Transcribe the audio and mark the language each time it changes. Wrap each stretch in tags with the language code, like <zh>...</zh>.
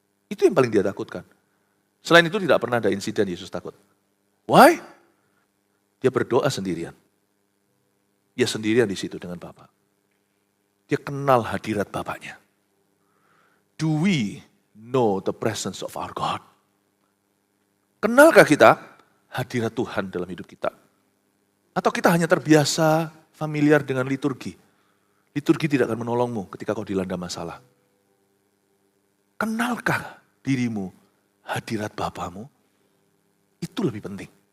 <id>Itu yang paling dia takutkan. Selain itu tidak pernah ada insiden Yesus takut. Why? Dia berdoa sendirian. Dia sendirian di situ dengan Bapa. Dia kenal hadirat Bapaknya.</id> <en>Do we know the presence of our God?</en> <id>Kenalkah kita hadirat Tuhan dalam hidup kita? Atau kita hanya terbiasa familiar dengan liturgi? Liturgi tidak akan menolongmu ketika kau dilanda masalah. Kenalkah dirimu hadirat Bapamu? Itu lebih penting.</id>